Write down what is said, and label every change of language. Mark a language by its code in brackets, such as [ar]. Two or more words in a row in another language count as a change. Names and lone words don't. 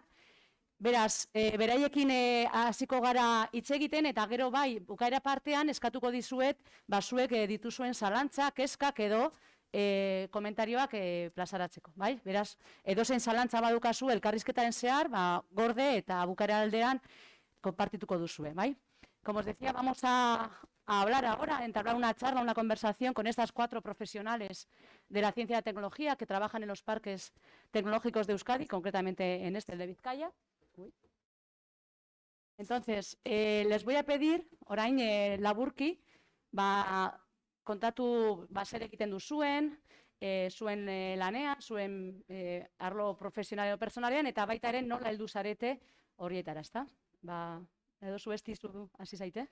[eu] Beraz, beraiekin hasiko gara hitz egiten eta gero bai, bukaera partean eskatuko dizuet, zuek dituzuen zalantza, kezkak edo komentarioak plazaratzeko, bai? Beraz, edozen zalantza badukazu elkarrizketaren zehar, gorde eta bukaera aldean konpartituko duzue, bai? [es] Como os decía, vamos a hablar ahora, entablar una charla, una conversación con estas 4 profesionales de la ciencia y la tecnología que trabajan en los parques tecnológicos de Euskadi, concretamente en el de Vizcaya. Entonces, les voy a pedir, [eu] orain laburki, kontatu zer egiten duzuen, zuen lanean, zuen arlo profesional edo personalean, eta baita ere nola heldu zarete horietara, ezta? Edo zu estizu hasi zaite?